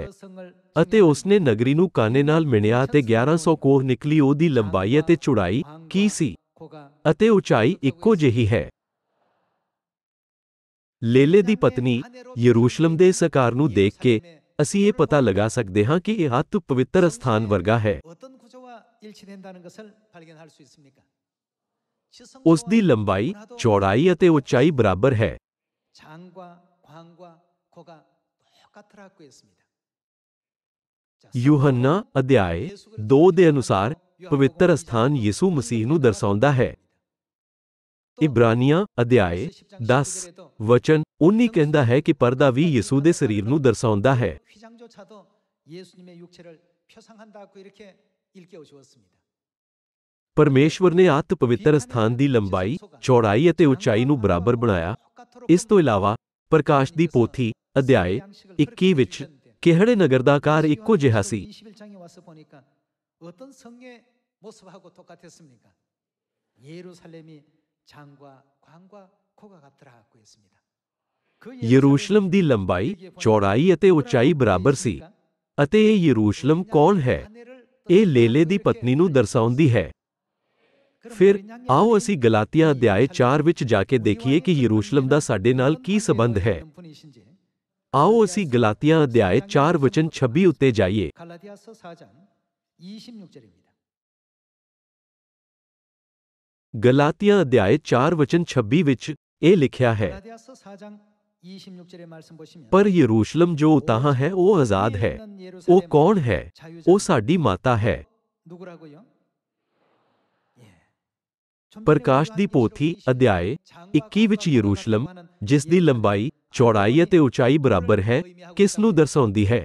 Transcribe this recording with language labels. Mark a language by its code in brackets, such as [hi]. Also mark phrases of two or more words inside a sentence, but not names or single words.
[pa] ਅਤੇ ਉਸਨੇ ਨਗਰੀ ਨੂੰ ਕਾਨੇ ਨਾਲ ਮਿਣਿਆ ਅਤੇ 1100 ਕੋਹ ਨਿਕਲੀ। ਉਹਦੀ ਲੰਬਾਈ ਅਤੇ ਚੌੜਾਈ ਕੀ ਸੀ ਅਤੇ ਉਚਾਈ ਇੱਕੋ ਜਿਹੀ ਹੈ। ਲੇਲੇ ਦੀ ਪਤਨੀ ਯਰੂਸ਼ਲਮ ਦੇ ਇਸ ਆਕਾਰ ਨੂੰ ਦੇਖ ਕੇ ਅਸੀਂ ਇਹ ਪਤਾ ਲਗਾ ਸਕਦੇ ਹਾਂ ਕਿ ਇਹ ਅਤਿ ਪਵਿੱਤਰ ਸਥਾਨ ਵਰਗਾ ਹੈ। [ko] 어떤 구조와 일치된다는 것을 발견할 수 있습니까? [pa] ਉਸ ਦੀ ਲੰਬਾਈ, ਚੌੜਾਈ ਅਤੇ ਉਚਾਈ ਬਰਾਬਰ ਹੈ। [ko] 장과 광과 고가 똑같으라고 했습니다. [pa] ਯੂਹੰਨਾ ਅਧਿਆਇ 2 ਦੇ ਅਨੁਸਾਰ ਪਵਿੱਤਰ ਸਥਾਨ ਯਿਸੂ ਮਸੀਹ ਨੂੰ ਦਰਸਾਉਂਦਾ ਹੈ। ਇਬਰਾਨੀਆਂ ਅਧਿਆਇ 10 ਵਚਨ 19 ਕਹਿੰਦਾ ਹੈ ਕਿ ਪਰਦਾ ਵੀ ਯਿਸੂ ਦੇ ਸਰੀਰ ਨੂੰ ਦਰਸਾਉਂਦਾ ਹੈ। [ko] 휘장조차도 예수님의 육체를 표상한다고 이렇게 일깨워 주었습니다. [pa] ਪਰਮੇਸ਼ਵਰ ਨੇ ਅਤਿ ਪਵਿੱਤਰ ਸਥਾਨ ਦੀ ਲੰਬਾਈ, ਚੌੜਾਈ ਅਤੇ ਉਚਾਈ ਨੂੰ ਬਰਾਬਰ ਬਣਾਇਆ। ਇਸ ਤੋਂ ਇਲਾਵਾ ਪ੍ਰਕਾਸ਼ ਦੀ ਪੋਥੀ ਅਧਿਆਇ 21 ਵਿੱਚ ਕਿਹੜੇ ਨਗਰ ਦਾ ਆਕਾਰ ਇੱਕੋ ਜਿਹਾ ਸੀ। [ko] 21장에 와서 보니까 어떤 성의 모습하고 똑같았습니까? 예루살렘이 장과 광과 고가 같더라고 했습니다. [pa] ਯਰੂਸ਼ਲਮ ਦੀ ਲੰਬਾਈ, ਚੌੜਾਈ ਅਤੇ ਉਚਾਈ ਬਰਾਬਰ ਸੀ। ਅਤੇ ਇਹ ਯਰੂਸ਼ਲਮ ਕੌਣ ਹੈ? ਇਹ ਲੇਲੇ ਦੀ ਪਤਨੀ ਨੂੰ ਦਰਸਾਉਂਦੀ ਹੈ। ਫਿਰ ਆਓ ਅਸੀਂ ਗਲਾਤੀਆ ਅਧਿਆਇ 4 ਵਿੱਚ ਜਾ ਕੇ ਦੇਖੀਏ ਕਿ ਯਰੂਸ਼ਲਮ ਦਾ ਸਾਡੇ ਨਾਲ ਕੀ ਸਬੰਧ ਹੈ। ਆਓ ਅਸੀਂ ਗਲਾਤੀਆ ਅਧਿਆਇ 4 ਵਚਨ 26 ਉੱਤੇ ਜਾਈਏ। [ko] 갈라디아서 4장 26절입니다. [pa] ਗਲਾਤੀਆ ਅਧਿਆਇ 4 ਵਚਨ 26 ਵਿੱਚ ਇਹ ਲਿਖਿਆ ਹੈ, [ko] 갈라디아서 4장 26절의 말씀 보시면 [pa] ਪਰ ਯਰੂਸ਼ਲਮ ਜੋ ਉਤਾਹਾਂ ਹੈ ਉਹ ਆਜ਼ਾਦ ਹੈ। ਉਹ ਕੌਣ ਹੈ? ਉਹ ਸਾਡੀ ਮਾਤਾ ਹੈ। [ko] 누구라고요? [pa] ਪ੍ਰਕਾਸ਼ ਦੀ ਪੋਥੀ ਅਧਿਆਇ 21 ਵਿੱਚ ਯਰੂਸ਼ਲਮ, ਜਿਸ ਦੀ ਲੰਬਾਈ, ਚੌੜਾਈ ਅਤੇ ਉਚਾਈ ਬਰਾਬਰ ਹੈ, ਕਿਸ ਨੂੰ ਦਰਸਾਉਂਦੀ ਹੈ?